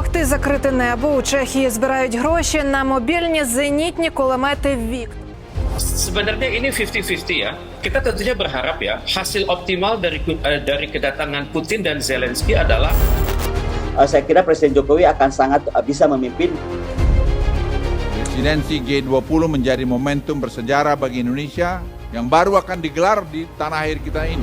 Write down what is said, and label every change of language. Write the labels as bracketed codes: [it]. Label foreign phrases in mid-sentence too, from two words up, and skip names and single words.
[uk] закрите небо. У Чехії збирають гроші на мобільні зенітні кулемети «Вік». [id] Sebenarnya ini 50-50 ya. Kita tentunya berharap ya hasil optimal dari kedatangan Putin dan Zelensky adalah saya kira Presiden Jokowi akan sangat bisa memimpin. Presidensi G20 menjadi momentum bersejarah bagi Indonesia yang baru akan digelar di tanah air kita ini.